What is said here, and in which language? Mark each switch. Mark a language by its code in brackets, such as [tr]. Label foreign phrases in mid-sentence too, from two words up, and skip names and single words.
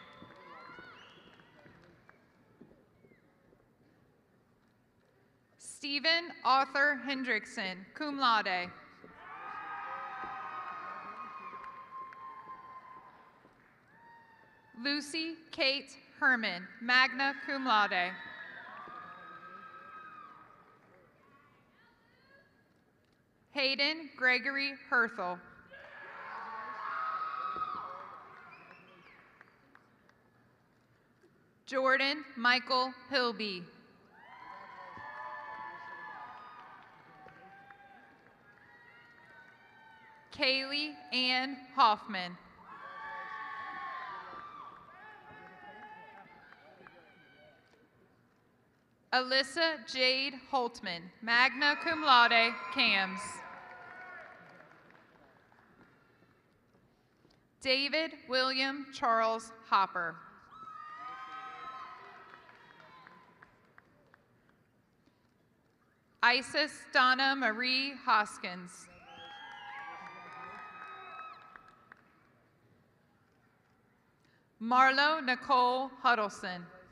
[en] Stephen Arthur Hendrickson, [la] cum laude. [en] Lucy Kate Herman, [la] magna cum laude. [en] Hayden Gregory Herthel. Jordan Michael Hilby. Kaylee Ann Hoffman. Alyssa Jade Holtman, [la] magna cum laude, [en] Cams. David William Charles Hopper. Isis Donna Marie Hoskins. Marlo Nicole Huddleston.